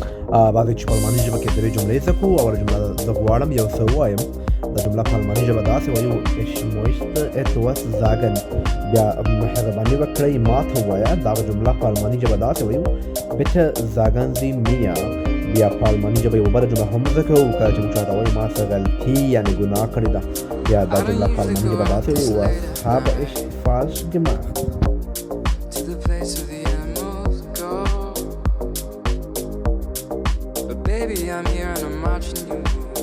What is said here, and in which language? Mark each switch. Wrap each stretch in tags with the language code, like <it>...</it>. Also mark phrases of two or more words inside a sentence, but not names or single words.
<ps>بعضې چې په الماني ژبه کې درې جملې زده کړو. اوله جمله زه غواړم یو څه ووایم. دا جمله په الماني ژبه داسې وایو</ps> <de>ich möchte etwas sagen.</de> <ps>بیا مهرباني وکړئ ما ته ووایه. دغه جمله په الماني ژبه داسې وایو</ps> <de>bitte sagen Sie mir.</de> <ps>بیا په الماني ژبه یوه بله جمله هم زده کوو. کله چې موږ چاته وایو ما څه غلطي یعنې ګناه کړې ده، بیا دا جمله په الماني ژبه داسې وایو</ps> <de>was habe ich falsch gemacht.</de> <en>Baby, I'm here and I'm watching you.</en>